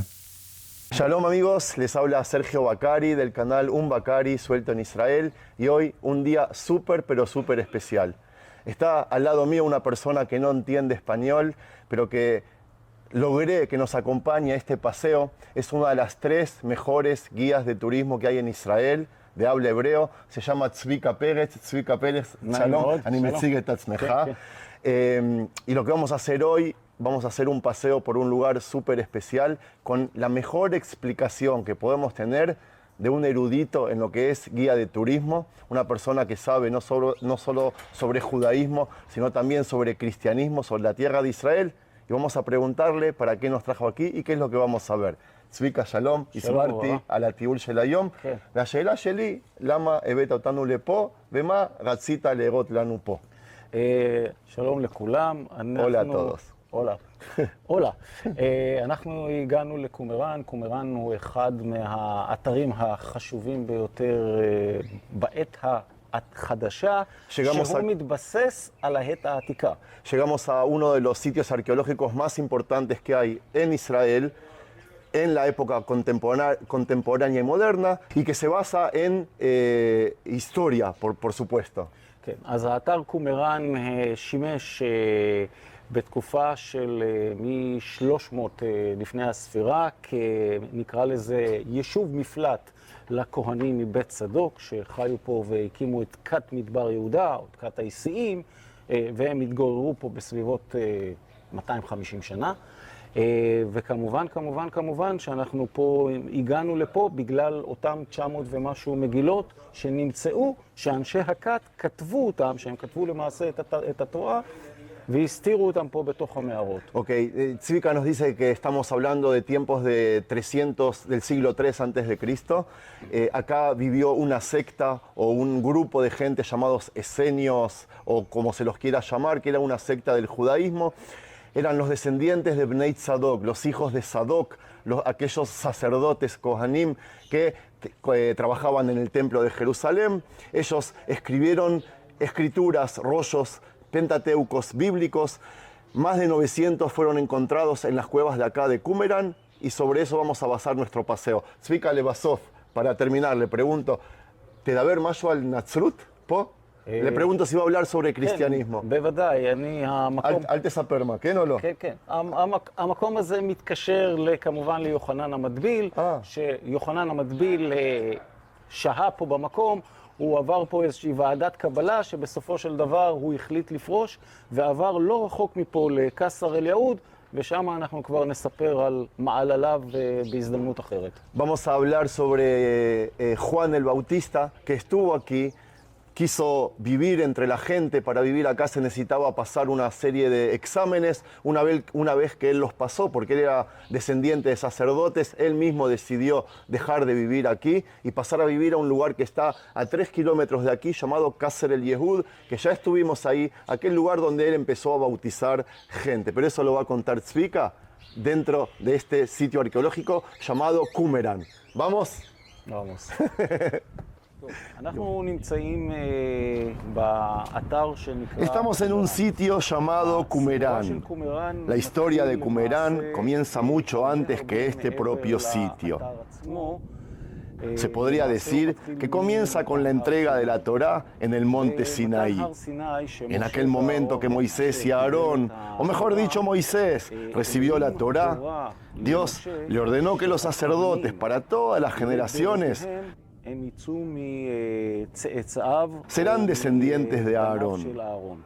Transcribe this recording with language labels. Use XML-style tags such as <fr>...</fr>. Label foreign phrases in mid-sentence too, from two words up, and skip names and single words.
<es>Shalom amigos, les habla Sergio Bacari del canal Un Bacari Suelto en Israel, y hoy un día súper pero súper especial. Está al lado mío una persona que no entiende español, pero que logré que nos acompañe a este paseo. Es una de las 3 mejores guías de turismo que hay en Israel, de habla hebreo. Se llama Tzvika Pérez. Tzvika Pérez,</es> <he>שלום, אני מציג את עצמך.</he> <es>Y lo que vamos a hacer hoy, vamos a hacer un paseo por un lugar súper especial con la mejor explicación que podemos tener de un erudito en lo que es guía de turismo, una persona que sabe no solo sobre judaísmo, sino también sobre cristianismo, sobre la tierra de Israel. Y vamos a preguntarle para qué nos trajo aquí y qué es lo que vamos a ver.</es> <he>Tzvika, Shalom, הסברתי על הטיול של היום, והשאלה שלי, למה הבאת אותנו לפה, ומה רצית לראות לנו פה? שלום לכולם.</he> <es>Hola a todos.</es> <he>הולה. אנחנו הגענו לקומראן. קומראן הוא אחד מהאתרים החשובים ביותר בעת החדשה, שהוא מתבסס על העת העתיקה.</he> <es>Llegamos a uno de los sitios arqueológicos más importantes que hay en Israel, en la época contemporánea y moderna, y que se basa en historia, por supuesto.</es> <he>כן, אז האתר קומראן שימש בתקופה של מ-300 לפני הספירה, נקרא לזה יישוב מפלט לכהנים מבית צדוק, שחיו פה והקימו את כת מדבר יהודה, או את כת האיסיים, והם התגוררו פה בסביבות 250 שנה. וכמובן שאנחנו פה, הגענו לפה בגלל אותם 900 ומשהו מגילות שנמצאו, שאנשי הכת כתבו אותם, שהם כתבו למעשה את התורה, והסתירו אותם פה בתוך המערות.</he> <es>Ok, Tzvika nos dice que estamos hablando de tiempos de 300 del siglo III antes de Cristo. Acá vivió una secta o un grupo de gente llamados esenios, o como se los quiera llamar, que era una secta del judaísmo. Eran los descendientes de Bnei Tzadok, los hijos de Sadok, aquellos sacerdotes Kohanim que trabajaban en el templo de Jerusalén. Ellos escribieron escrituras, rollos pentateucos bíblicos. Más de 900 fueron encontrados en las cuevas de acá de Qumran, y sobre eso vamos a basar nuestro paseo. Tzvika Lebasov, para terminar, le pregunto,</es> <he>¿תדבר משהו על נצרות פה?</he> <es>Le pregunto si va a hablar sobre cristianismo.</es> <he>בוודאי, המקום... אל תספר מה, כן או לא? כן. המקום הזה מתקשר כמובן ליוחנן המטביל, שיוחנן המטביל שהה פה במקום, הוא עבר פה איזושהי ועדת קבלה שבסופו של דבר הוא החליט לפרוש ועבר לא רחוק מפה לקסר אל יהוד, ושם אנחנו כבר נספר על מעלליו בהזדמנות אחרת.</he> <es>Vamos a hablar sobre Juan el Bautista, que estuvo aquí, quiso vivir entre la gente. Para vivir acá se necesitaba pasar una serie de exámenes. Una vez que él los pasó, porque él era descendiente de sacerdotes, él mismo decidió dejar de vivir aquí y pasar a vivir a un lugar que está a 3 kilómetros de aquí, llamado Kasser el Yehud, que ya estuvimos ahí, aquel lugar donde él empezó a bautizar gente. Pero eso lo va a contar Tzvika dentro de este sitio arqueológico llamado Qumran. ¿Vamos? Vamos.</es> <he>אנחנו נמצאים באתר שנקרא...</he> <es>Estamos en un sitio llamado Qumran. La historia de Qumran comienza mucho antes que este propio sitio. Se podría decir que comienza con la entrega de la Torá en el monte Sinaí. En aquel momento que Moisés y Aarón, o mejor dicho Moisés, recibió la Torá, Dios le ordenó que los sacerdotes para todas las generaciones serán descendientes de Aarón.</es>